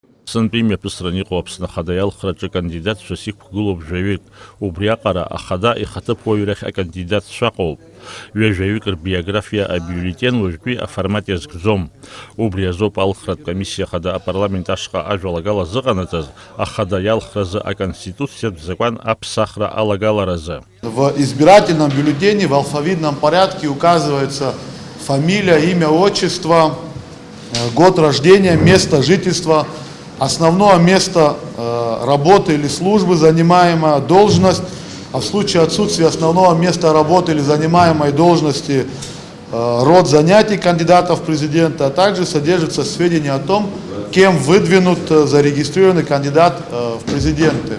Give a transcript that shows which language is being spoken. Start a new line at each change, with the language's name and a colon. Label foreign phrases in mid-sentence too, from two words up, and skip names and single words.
Abkhazian: Сынтәи мҩаԥысран иҟоу Аԥсны Ахада иалхраҿы акандидатцәас иқәгылоуп жәаҩык, убри аҟара Ахада ихаҭыԥуаҩрахь акандидатцәа ыҟоуп. Ҩажәаҩык рбиографиа абиулетен уажәтәи аформат иазкӡом. Убри азоуп алхратә комиссиа Ахада апарламент ашҟа ажәалагала зыҟанаҵаз Ахада иалхразы аконституциатә закәан аԥсахра алагаларазы.
Russian: В избирательном бюллетене в алфавитном порядке указывается фамилия, имя, отчество, год рождения, место жительства, основное место работы или службы, занимаемая должность, а в случае отсутствия основного места работы или занимаемой должности род занятий кандидатов в президенты, а также содержится сведения о том, кем выдвинут зарегистрированный кандидат в президенты.